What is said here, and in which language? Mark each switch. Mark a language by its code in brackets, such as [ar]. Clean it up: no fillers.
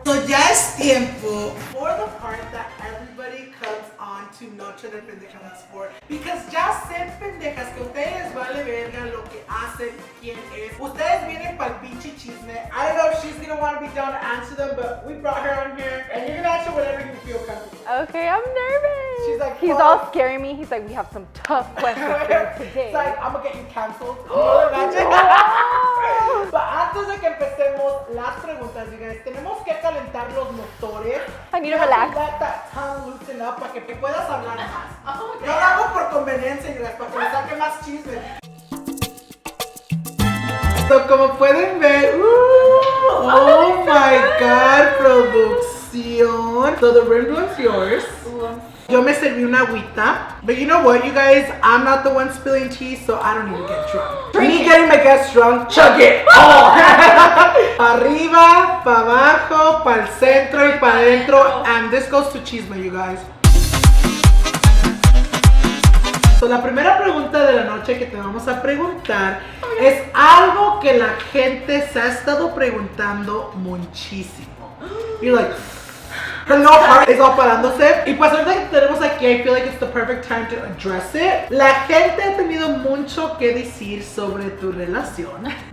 [es] So ya es tiempo [en] for the part that everybody comes on to Noche de Pendejadas for, because [es] ya sé pendejas que ustedes vale verga lo que hacen, quién es. Ustedes vienen pa'l pinche chisme. [en] I don't know if she's gonna want to be down to answer them, but we brought her on here and you're gonna answer whatever you feel comfortable. Okay, I'm nervous. She's like, he's all scaring me. He's like, we have some tough questions for you today. It's like, I'm gonna get you canceled. Imagine. [es] But antes de que empecemos las preguntas, [en] you guys, [es] tenemos que calentar los motores. [en] I need to relax. Let that tongue loosen up [es] para que te puedas hablar más. Okay. No lo hago por conveniencia, [en] you guys, [es] para que me saque más chisme. So, como pueden ver, [en] oh my god, [es] producción. [en] So the rim is yours. [es] Yo me serví una agüita, [en] but you know what, you guys, I'm not the one spilling tea, so I don't need to get drunk. Me getting my guests drunk, chug it all. [es] Pa arriba, pa abajo, pa el centro y pa adentro, [en] and this goes to chisme, you guys. [es] So la primera pregunta de la noche que te vamos a preguntar es algo que la gente se ha estado preguntando muchísimo. [en] You're like, her little heart is all [es] parándose. Y pues ahorita que tenemos aquí, [en] I feel like it's the perfect time to address it. [es] La gente ha tenido mucho que decir sobre tu relación.